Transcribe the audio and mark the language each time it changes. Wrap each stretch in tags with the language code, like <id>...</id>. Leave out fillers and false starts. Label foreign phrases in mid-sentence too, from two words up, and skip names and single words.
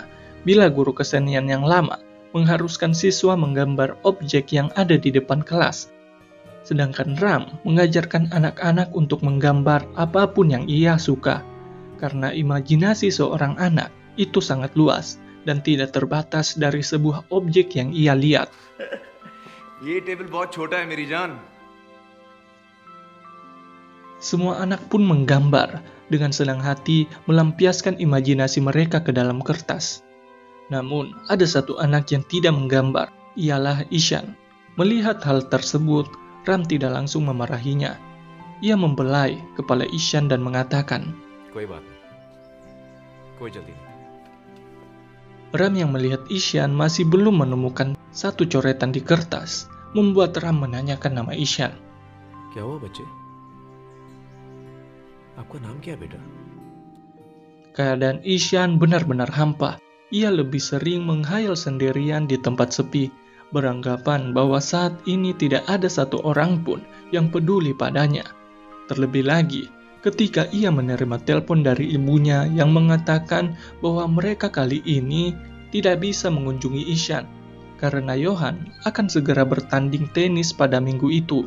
<id>Bila guru kesenian yang lama mengharuskan siswa menggambar objek yang ada di depan kelas, sedangkan Ram mengajarkan anak-anak untuk menggambar apapun yang ia suka, karena imajinasi seorang anak itu sangat luas dan tidak terbatas dari sebuah objek yang ia lihat.</id> <hi>ये table बहुत छोटा है मेरी जान.</hi> <id>Semua anak pun menggambar dengan senang hati melampiaskan imajinasi mereka ke dalam kertas. Namun, ada satu anak yang tidak menggambar, ialah Ishan. Melihat hal tersebut, Ram tidak langsung memarahinya. Ia membelai kepala Ishan dan mengatakan,</id> <hi>कोई बात नहीं। कोई जल्दी नहीं.</hi> <id>Ram yang melihat Ishan masih belum menemukan satu coretan di kertas, membuat Ram menanyakan nama Ishan.</id> <hi>क्या हुआ बच्चे? आपका नाम क्या है बेटा?</hi> <id>Keadaan Ishan benar-benar hampa. ia lebih sering menghayal sendirian di tempat sepi, beranggapan bahwa saat ini tidak ada satu orang pun yang peduli padanya. Terlebih lagi, ketika ia menerima telepon dari ibunya yang mengatakan bahwa mereka kali ini tidak bisa mengunjungi Ishan, karena Johan akan segera bertanding tenis pada minggu itu.</id>